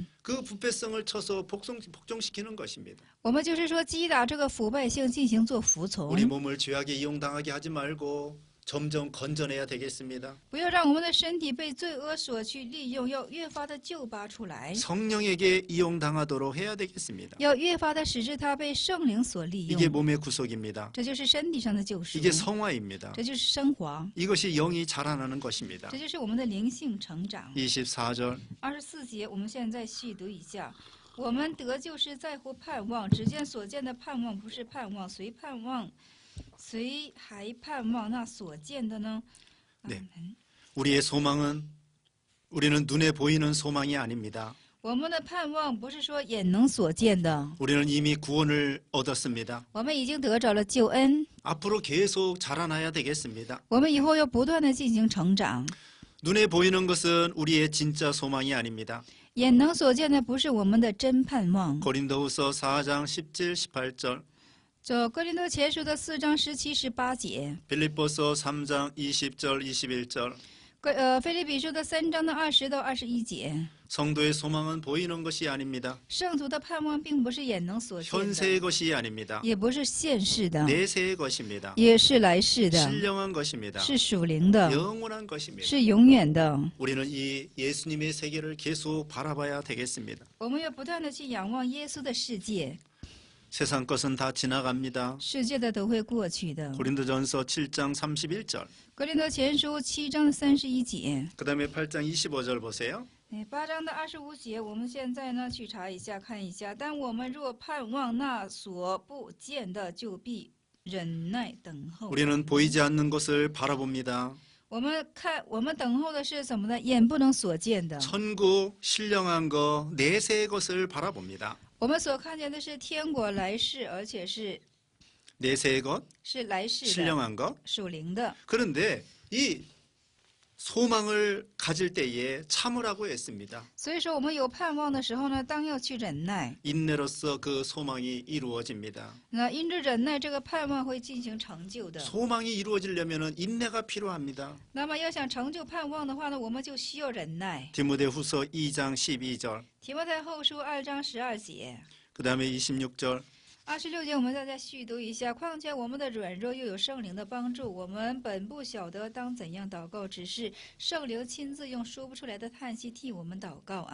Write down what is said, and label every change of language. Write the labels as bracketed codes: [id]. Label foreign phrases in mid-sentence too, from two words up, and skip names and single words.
[ko] 그 부패성을 쳐서 복종시키는 것입니다. [zh] 我们就是说击打这个腐败性进行做服从， [ko] 우리 몸을 죄악에 이용당하게 하지 말고 점점 건져내야 되겠습니다. [zh] 不要让我们的身体被罪恶所去利用，要越发的救拔出来， [ko] 성령에게 이용당하도록 해야 되겠습니다. [zh] 要越发的使之它被圣灵所利 [ko] 이게 [zh] 用。 [ko] 몸의 구속입니다. [zh] 这就是身体上的救赎， [ko] 이게 성화입니다. [zh] 这就是升华， [ko] 이것이 영이 자라나는 것입니다. [zh] 这就是我们的灵性成长。 [ko] 24절 [zh] 24节，我们现在细读一下。我们得救是在乎盼望，只见所见的盼望不是盼望，谁还盼望那所见的呢？ [ko] 네. 우리의 소망은 우리는 눈에 보이는 소망이 아닙니다. [zh] 我们的盼望不是说眼能所见的， [ko] 우리는 이미 구원을 얻었습니다. [zh] 我们已经得着了救恩， [ko] 앞으로 계속 자라나야 되겠습니다. [zh] 我们以后要不断的进行成长。 [ko] 눈에 보이는 것은 우리의 진짜 소망이 아닙니다. [zh] 眼能所见的不是我们的真盼望。 [ko] 고린도후서 4장 17, 18절, [zh] 这哥林多前书的4章17、18节， [ko] 빌립보서 3장 20절, 21절, [zh] 腓立比书的3章的20到21节， [ko] 성도의 소망은 보이는 것이 아닙니다. [zh] 圣徒的盼望并不是眼能所见 [ko] 현세의 [zh] 的， [ko] 것이 아닙니다. [zh] 也不是现世的， [ko] 내세의 것입니다. [zh] 也是来世的， [ko] 신령한 것입니다. [zh] 是属灵的， [ko] 영원한 것입니다. [zh] 是永远的。 [ko] 우리는 이 예수님의 세계를 계속 바라봐야 되겠습니다. [zh] 我们要不断的去仰望耶稣的世界， [ko] 세상 것은 다 지나갑니다. [zh] 世界的都会过去的。 [ko] 고린도전서 7장 31절. [zh] 格林多前书7章31节， [ko] 그다음에 8장 25절 보세요. [zh] 8 章的25节，我们现在呢去查一下看一下。但我们若盼望那所不见的，就必忍耐等候。 [ko] 우리는 보이지 않는 것을 바라봅니다. [zh] 我们等候的是什么呢？眼不能所见的。 [ko] 천국, 신령한 것, 내세의 것을 바라봅니다. [zh] 我们所看见的是天国来世，而且是 [ko] 내세의 것, [zh] 来世的 [ko] 신령한 것. [zh] 属灵的。 [ko] 그런데 이 소망을 가질 때에 참으라고 했습니다. [zh] 所以说，我们有盼望的时候呢，当要去忍耐。 [ko] 인내로서 그 소망이 이루어집니다. [zh] 那因着忍耐，这个盼望会进行成就的。 [ko] 소망이 이루어지려면 인내가 필요합니다. [zh] 那么要想成就盼望的话呢，我们就需要忍耐。 [ko] 디모데후서 2장 12절. [zh] 提摩太后书2章12节。 [ko] 그다음에 26절. [zh] 26 节我们再续读一下。况且我们的软弱又有圣灵的帮助，我们本不晓得当怎样祷告，只是圣灵亲自用说不出来的叹息替我们祷告。